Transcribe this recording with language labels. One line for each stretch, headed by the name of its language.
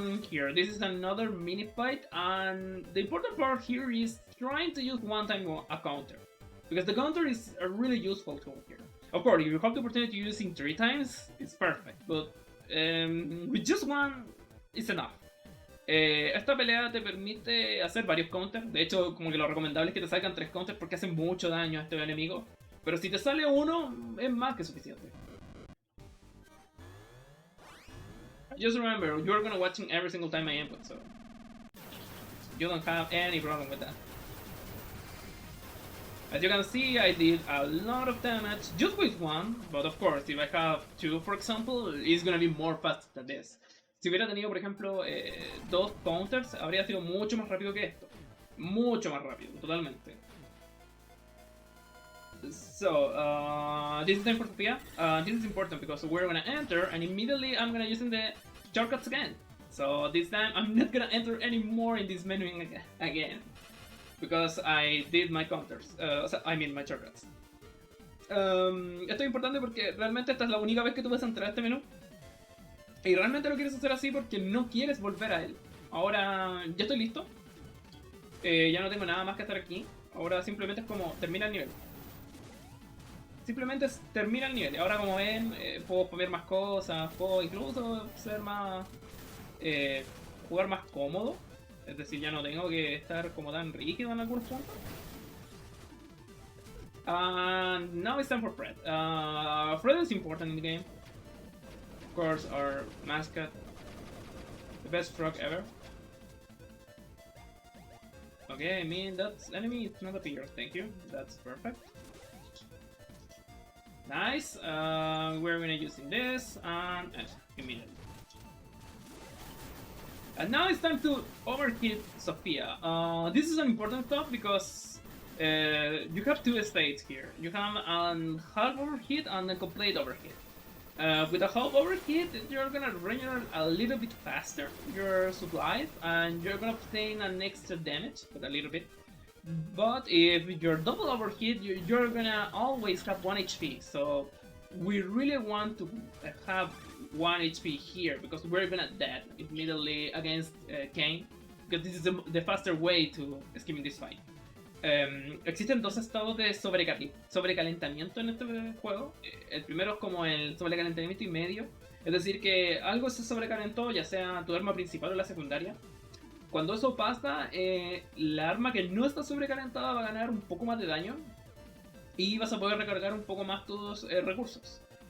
English: Here, this is another mini fight, and the important part here is trying to use one time a counter, because the counter is a really useful tool here. Of course, if you have the opportunity to use it 3 times, it's perfect, but with just one, it's enough.
Spanish: Esta pelea te permite hacer varios counters. De hecho, como que lo recomendable es que te salgan 3 counters porque hacen mucho daño a este enemigo. Pero si te sale uno, es más que suficiente.
English: Just remember, you're gonna watching every single time I input, so you don't have any problem with that. As you can see, I did a lot of damage just with one, but of course, if I have 2, for example, it's gonna be more fast than this.
Spanish: Si hubiera tenido, por ejemplo, 2 counters, habría sido mucho más rápido que esto. Mucho más rápido, totalmente.
English: So, this is time for Sophia. This is important because we're gonna enter, and immediately I'm gonna using the shortcuts again. So this time I'm not gonna enter anymore in this menu again. Because I did my counters. I mean my shortcuts.
Spanish: Esto es importante porque realmente esta es la única vez que tú vas a entrar a este menú. Y realmente lo quieres hacer así porque no quieres volver a él. Ahora ya estoy listo. Ya no tengo nada más que hacer aquí. Ahora simplemente es como termina el nivel. Simplemente termina el nivel. Ahora como ven, puedo poner más cosas. Puedo incluso ser más... jugar más cómodo. Es decir, ya no tengo que estar como tan rígido en algunos puntos.
English: Now it's time for Fred. Fred is important in the game. Of course, our mascot, the best frog ever. Okay, I mean that's enemy. It's not a figure. Thank you. That's perfect. Nice. We're gonna using this and immediately. And now it's time to overhit Sophia. This is an important stuff because you have 2 states here. You have a half overhit and a complete overhit. With a half overhit, you're gonna regenerate a little bit faster your supplies, and you're gonna obtain an extra damage, but a little bit. But if you're double overhit, you're gonna always have 1 HP. So we really want to have 1 HP here because we're gonna die immediately against Kane, because this is the faster way to escaping this fight.
Spanish: Existen 2 estados de sobrecalentamiento en este juego. El primero es como el sobrecalentamiento y medio, es decir que algo se sobrecalentó, ya sea tu arma principal o la secundaria. Cuando eso pasa, la arma que no está sobrecalentada va a ganar un poco más de daño y vas a poder recargar un poco más tus recursos.